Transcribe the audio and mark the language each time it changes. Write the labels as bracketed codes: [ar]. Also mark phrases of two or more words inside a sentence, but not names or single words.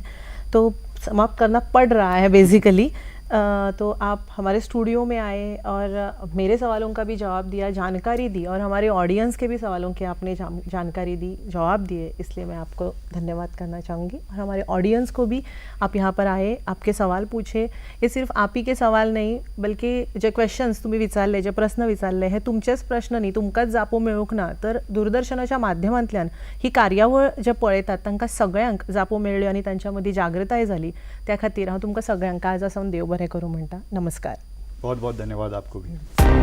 [hi] तो समाप्त करना पड़ रहा है बेसिकली। तो आप हमारे स्टूडियो में आए और मेरे सवालों का भी जवाब दिया, जानकारी दी, और हमारे ऑडियंस के भी सवालों की आपने जानकारी दी, जवाब दिए, इसलिए मैं आपको धन्यवाद करना चाहूँगी। और हमारे ऑडियंस को भी आप यहाँ पर आए, आपके सवाल पूछे, ये सिर्फ आप ही के सवाल नाही, बल्कि [kok] जे क्वेश्चन्स तुम्ही विचारले, जे प्रश्न विचारले, हे तुमचेच प्रश्न न्ही, तुमकांच जापो मेळूक ना, तर दूरदर्शनाच्या माध्यमांतल्यान ही कार्यावळ जे पळयतात तांकां सगळ्यांक जापो मेळ्ळ्यो आनी तांच्या मदीं जागृताय झाली। त्या खातीर हांव तुमकां सगळ्यांक आज आसावन देव बरें करूं म्हणटा। नमस्कार। [hi] बहुत बहुत धन्यवाद आपको भी।